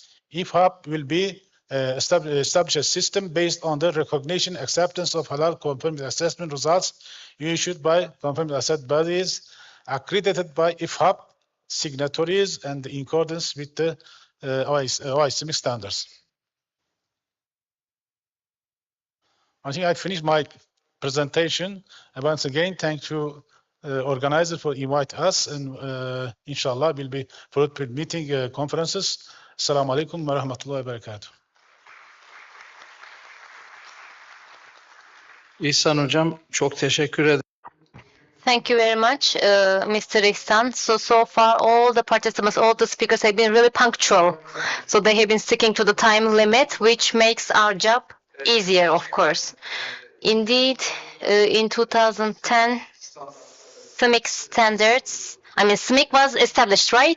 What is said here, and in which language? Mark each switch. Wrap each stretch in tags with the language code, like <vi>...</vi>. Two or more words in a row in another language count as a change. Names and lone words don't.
<en>IFHAB will be establish a system based on the recognition acceptance of halal conformity assessment results issued by conformity assessment bodies accredited by IFHAB signatories and in accordance with the OIC standards. I think I finished my presentation. And once again, thank you, organizer, for inviting us. And inshallah, we'll be fruitful meeting conferences.</en> <ar>السلام عليكم ورحمة الله وبركاته.</ar> <tr>İhsan Hocam çok teşekkür ederim.</tr> <en>Thank you very much, Mr. Ihsan. So far, all the participants, all the speakers have been really punctual. So they have been sticking to the time limit, which makes our job easier, of course. Indeed, in 2010, CIMIC standards, CIMIC was established, right?</en>